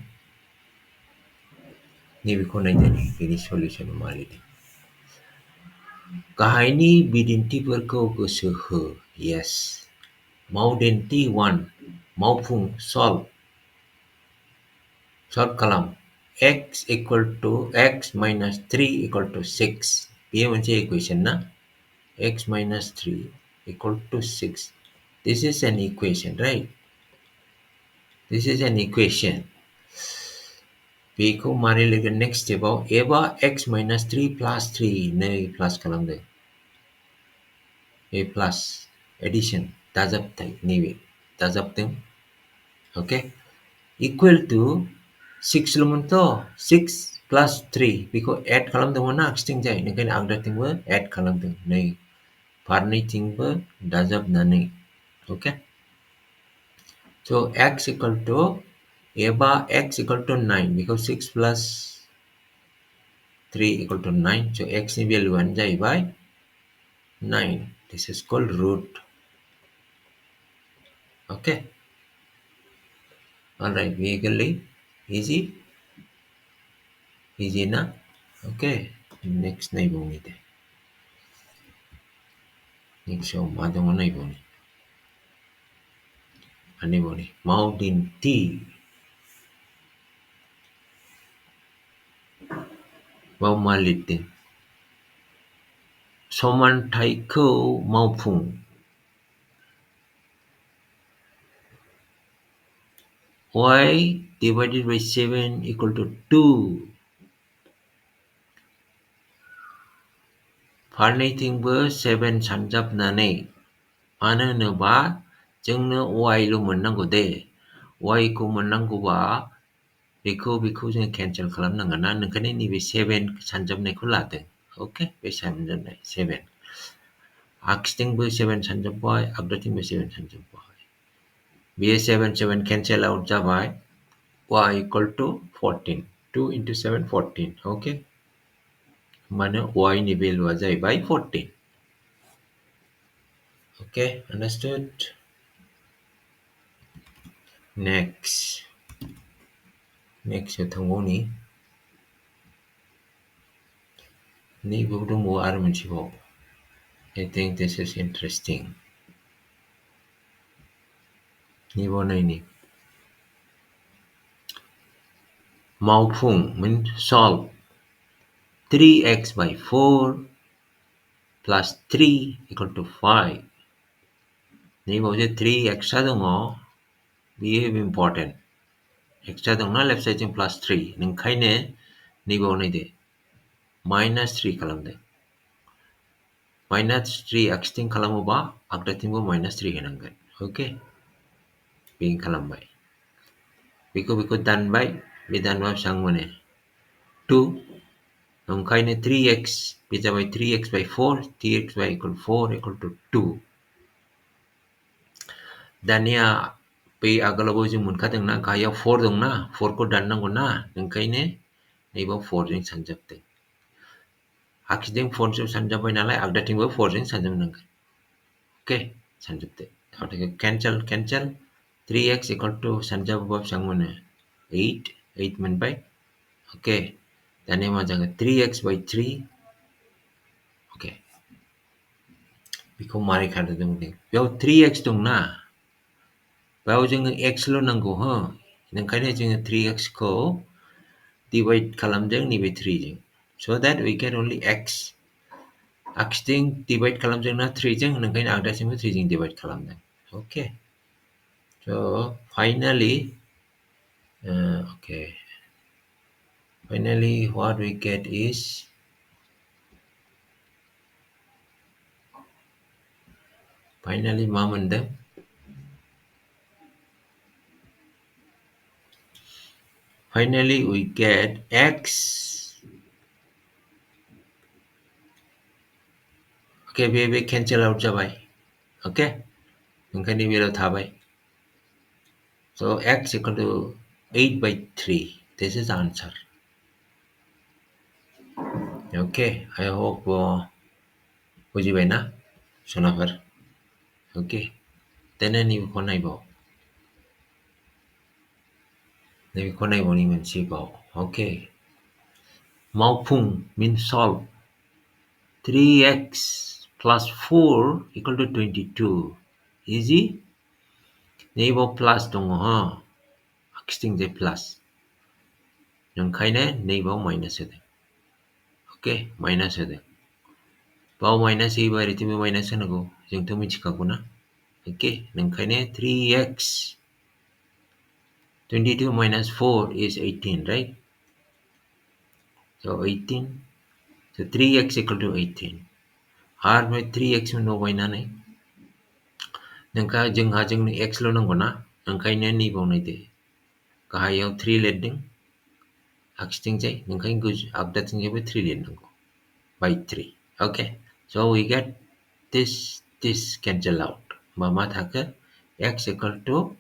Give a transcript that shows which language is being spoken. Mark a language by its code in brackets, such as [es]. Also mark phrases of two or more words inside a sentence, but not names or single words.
[brx] नैबेखौ नायनानै बेनि सलिउसना मा लिरदों गाहायनि बिदिन्थिफोरखौ गोसो हो [en] yes [brx] मावदिन्थि 1 मावफुं [en] solve खालाम x equal to x minus 3 equal to 6 [brx] बेयो मोनसे [en] equation ना x minus 3 equal to 6 this is an equation right this is an equation [brx] बेखौ मारै लिरगोन [en] next step [brx] आव एबा [en] x minus 3 plus 3 [brx] नै plus खालामदो [en] a plus addition [brx] दाजाबथाय नैबे दाजाबदों [en] okay equal to 6 लमोन to 6 plus 3 बेखौ add [brx] खालामदोंमोन ना आगसिथिंजाय ओंखायनो आगदाथिंबो [en] add [brx] खालामदों नै फारनैथिंबो दाजाबनानै [en] okay so x equal to एबा x equal to 9 because 6 plus 3 equal to 9 so x [brx] नि भेलुआनो जाहैबाय [en] 9 this is called root okay alright legally easy [brx] na [en] okay next [brx] naibawni de [en] next show [brx] मा दङ नायबावनि नायबावनि मावदिन्थि बाव मा लिरदों समानथायखौ मावफुं [en] y divided by 7 equal to 2 [brx] फारनैथिंबो 7 सानजाबनानै मानो होनोबा जोंनो y ल' मोननांगौ दे y खौ मोननांगौबा बेखौ जों केन्सेल खालामनांगोन ना ओंखायनो नैबे 7 सानजाबनायखौ लादों ओके बे सानजाबनाय 7 आगसिथिंबो 7 सानजाबबाय आगदाथिंबो 7 सानजाबबाय बेयो 7 [en] cancel out [brx] जाबाय [en] y equal to 14 2 into 7 14 okay [brx] मानो y नि भेलुआ जाहैबाय 14 [en] okay understood [brx] next थांबावनि नैबेयाव दंबावो आरो मोनसेबाव [en] I think this is interesting [brx] नैबाव नायनि मावफुं [en] means solve 3x by 4 plus 3 equal to 5 [brx] नैबाव जे [en] 3 extra [brx] दङ बेयो [en] important extra दंना left side जों plus 3 [brx] ओंखायनो नैबाव नायदो [en] minus 3 खालामदो minus 3 [brx] आगसिथिं खालामोबा आगदाथिंबो [en] minus 3 [brx] होनांगोन okay बेनो खालामबाय बेखौ दानबाय बे दानबा बेसेबां मोनो 2 ओंखायनो 3x बे जाबाय [en] 3x by 4 3x by equal 4 equal to 2 [brx] दानिया बै आगोलावबो जों मोनखादोंना गाहायाव 4 दंना 4 खौ दाननांगौना ओंखायनो नैबाव 4 जों सानजाबदों आगसिथिं 4 जों सानजाबाय नालाय आगदाथिंबो 4 जों सानजाबनांगोन ओके सानजोबदो आगदाखौ cancel [en] 3x equal to [brx] सानजाबोबा बेसेबां मोनो 8 मोनबाय ओके दानिया मा जागोन [en] 3x by 3 [brx] ओके बेखौ मारै खालामदों बेयाव 3x दंना बेयाव जोङो xल' नांगौ हो ओंखायनो जोङो 3x खौ डिवाइड खालामदों नैबे 3 जों [en] so that we get only x [brx] आगसिथिं डिवाइड खालामदोंना 3 जों ओंखायनो आगदाथिंबो 3 जों डिवाइड खालामदों [en] okay so finally okay finally what we get is finally [brx] मा मोनदों [en] finally we get x okay बे cancel out जाबाय okay [brx] ओंखायनो बेयाव थाबाय [en] so x equal to 8 by 3 this is the answer okay I hope [brx] बुजिबायना सनाफोर okay दाना नैबेखौ नायबावनि मोनसेबाव okay मावफुं [en] means solve 3x plus 4 equal to 22 easy [brx] नैबाव प्लास दङ हो आगसिथिंजाय प्लास ओंखायनो नैबाव माइनास होदों ओके माइनास होदों बाव माइनास होयोबा ओरैथिंबो माइनास होनांगौ जोंथ' मिथिखागौ ना ओके ओंखायनो 3x [en] 22 minus 4 is 18 right so 18 so 3x equal to 18 [brx] आरो बे 3x मोनबावबायनानै जोंनो x ल' नांगौना ओंखायनो नैबाव नायदो गाहायाव 3 लिरदों आगसिथिंजाय ओंखायनो आगदाथिंजायबो 3 लिरनांगौ [en] by 3 okay so we get this cancel out [brx] मा थाखो [en] x equal to